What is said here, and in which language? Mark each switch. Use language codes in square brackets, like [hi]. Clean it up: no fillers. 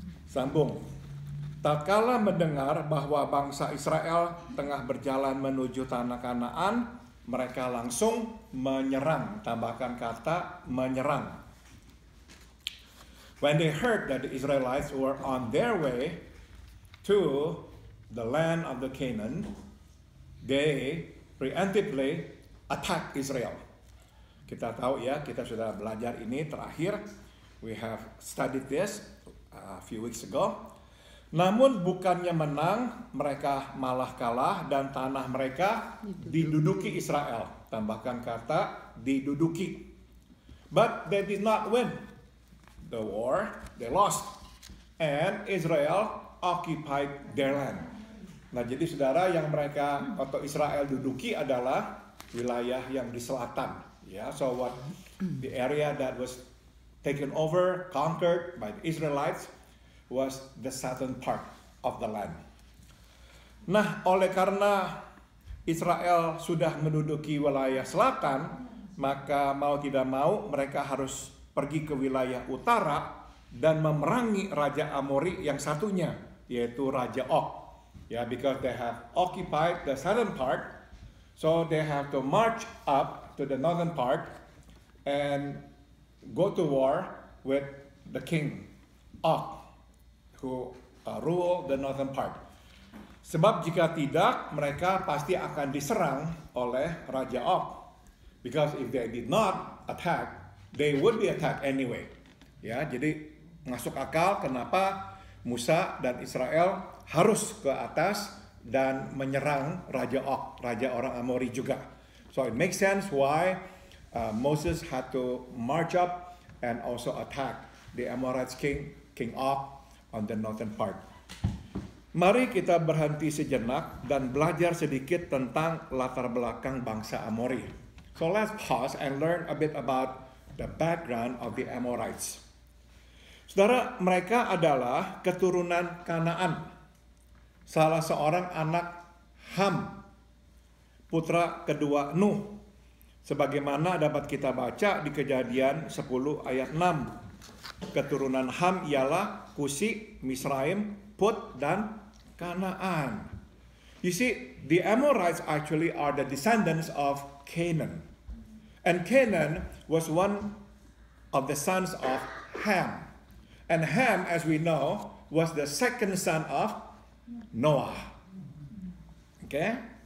[id] Sambung. Tatkala mendengar bahwa bangsa Israel tengah berjalan menuju tanah Kanaan, mereka langsung menyerang. Tambahkan kata menyerang. [en] When they heard that the Israelites were on their way to the land of the Canaan, they preemptively attacked Israel. [id] Kita tahu ya, kita sudah belajar ini terakhir. [en] We have studied this a few weeks ago. [id] Namun bukannya menang, mereka malah kalah dan tanah mereka diduduki Israel. Tambahkan kata diduduki. [en] But they did not win the war, they lost. And Israel occupied their land. [id] Nah, jadi saudara, yang mereka atau Israel duduki adalah wilayah yang di selatan. [en] Ya, so what the area that was taken over, conquered by the Israelites was the southern part of the land. [id] Nah, oleh karena Israel sudah menduduki wilayah selatan, maka mau tidak mau mereka harus pergi ke wilayah utara dan memerangi Raja Amori yang satunya, yaitu Raja Og. [en] Ya, because they have occupied the southern part, so they have to march up to the northern part and go to war with the king Og, who rule the northern part. [id] Sebab jika tidak, mereka pasti akan diserang oleh Raja Og. [en] Because if they did not attack, they would be attacked anyway. [id] Ya, jadi masuk akal kenapa Musa dan Israel harus ke atas dan menyerang Raja Og, raja orang Amori juga. [en] So it makes sense why Moses had to march up and also attack the Amorites King Og on the northern part. [id] Mari kita berhenti sejenak dan belajar sedikit tentang latar belakang bangsa Amori. [en] So let's pause and learn a bit about the background of the Amorites. [id] Saudara, mereka adalah keturunan Kanaan, salah seorang anak Ham, putra kedua Nuh. Sebagaimana dapat kita baca di Kejadian 10 ayat 6. Keturunan Ham ialah Kusi, Misraim, Put, dan Kanaan. [en] You see, the Amorites actually are the descendants of Canaan. And Canaan was one of the sons of Ham. And Ham, as we know, was the second son of Noah. Okay?